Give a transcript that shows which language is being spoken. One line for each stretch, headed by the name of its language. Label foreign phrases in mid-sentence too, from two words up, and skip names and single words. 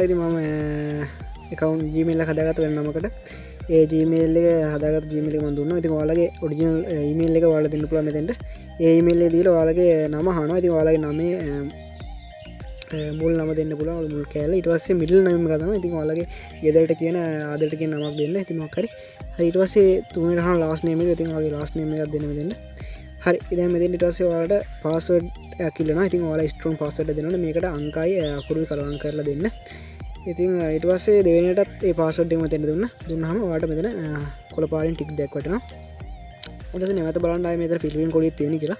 Sinhala: ඉතින් මම account Gmail එක හදාගත්ත වෙන නමකට ඒ Gmail එක හදාගත්ත Gmail එක මම දුන්නා. ඉතින් ඔයාලගේ original email එක ඔයාලා දෙන්න පුළුවන් මෙතෙන්ට. ඒ email එක දීලා ඔයාලගේ නම අහනවා. ඉතින් ඔයාලගේ නමේ මුල් නම දෙන්න පුළුවන්. මුල් කෑල්ල. ඊට පස්සේ
English: middle name
Sinhala: එක තමයි. ඉතින් ඔයාලගේ ගෙදරට කියන ආදරට කියන නමක් දෙන්න. ඉතින් මොකක් හරි. හරි ඊට පස්සේ තුන්වෙනි අහන
English: last name
Sinhala: එක. ඉතින් ඔයාලගේ
English: last name
Sinhala: එකක් දෙන්න මෙතෙන්ට. හරි ඉතින් මෙතෙන් ඊට පස්සේ ඔයාලට password එකක් ඉල්ලනවා. ඉතින් ඔයාලා
English: strong password
Sinhala: එක දෙනවනේ. මේකට අංකයි අකුරුයි කලවම් කරලා දෙන්න. ඉතින් ඊට පස්සේ දෙවෙනියටත් ඒ password එක මෙතෙන්ට දුන්නාම ඔයාලට මෙතන කොළ පාරින් ටික් දෙයක් වටනවා. ඊට පස්සේ නැවත බලන්න ආයේ මෙතන ෆිලිපීන් කොඩියක් තියෙන කියලා.